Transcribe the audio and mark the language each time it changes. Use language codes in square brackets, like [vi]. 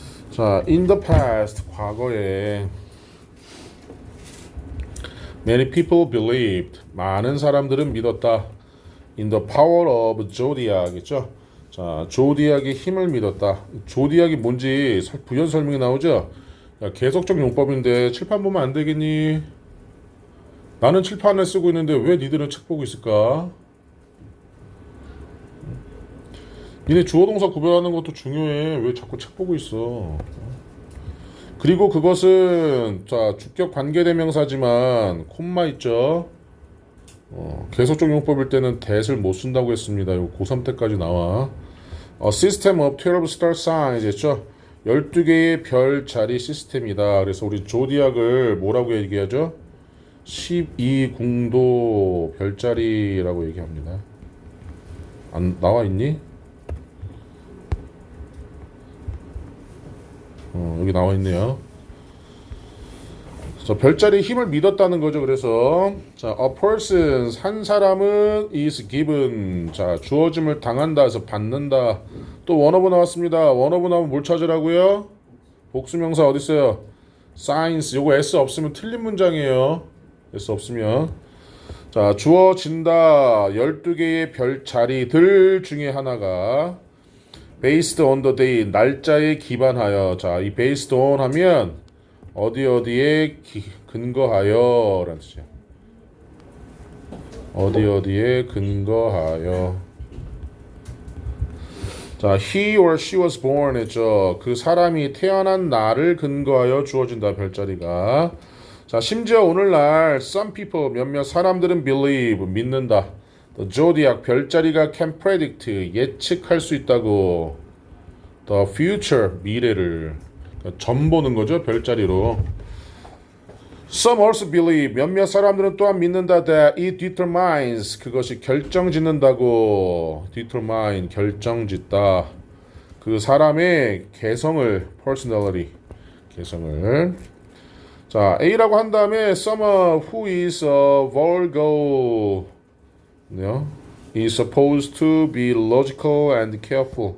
[en] 자, in the past, [ko] 과거에 [en] many people believed, [ko] 많은 사람들은 믿었다. [en] in the power of zodiac, 있죠? [ko] 자, 조디악의 힘을 믿었다. 조디악이 뭔지 부연 설명이 나오죠? 야, 계속적 용법인데 칠판 보면 안 되겠니? 나는 칠판을 쓰고 있는데 왜 니들은 책 보고 있을까? 니네 주어 동사 구별하는 것도 중요해. 왜 자꾸 책 보고 있어? 그리고 그것은 자, 주격 관계대명사지만 콤마 있죠? 계속적 용법일 때는 that을 못 쓴다고 했습니다. 이거 고3 때까지 나와. [en] System of 12 star signs 했죠? [ko] 12개의 별자리 시스템이다. 그래서 우리 조디악을 뭐라고 얘기하죠? 12궁도 별자리라고 얘기합니다. 안 나와 있니? 여기 나와 있네요. 자, 별자리 힘을 믿었다는 거죠. 그래서 자, [en] a person, [ko] 한 사람은 [en] is given, [ko] 자, 주어짐을 당한다 해서 받는다. 또 원어브 나왔습니다. 원어브 나오면 뭘 찾으라고요? 복수명사 어디 있어요? science. 요거 s 없으면 틀린 문장이에요. s 없으면. 자, 주어진다. 12개의 별자리들 중에 하나가 [en] based on the day, [ko] 날짜에 기반하여. 자, 이 based on 하면 어디에 근거하여 라는 뜻이야. 어디에 근거하여. [en] 자, he or she was born 했죠. [ko] 그 사람이 태어난 날을 근거하여 주어진다, 별자리가. 자, 심지어 오늘날 [en] some people, [ko] 몇몇 사람들은 [en] believe, [ko] 믿는다. [en] The zodiac, [ko] 별자리가 [en] can predict, [ko] 예측할 수 있다고. [en] The future, 미래를. [ko] 그러니까 점 보는 거죠, 별자리로. [en] Some also believe, [ko] 몇몇 사람들은 또한 믿는다 [en] that it determines, [ko] 그것이 결정짓는다고. determine, 결정짓다. 그 사람의 개성을, personality, 개성을. [en] 자, [ko] A라고 한 다음에 [en] someone who is a Virgo, is supposed to be logical and careful.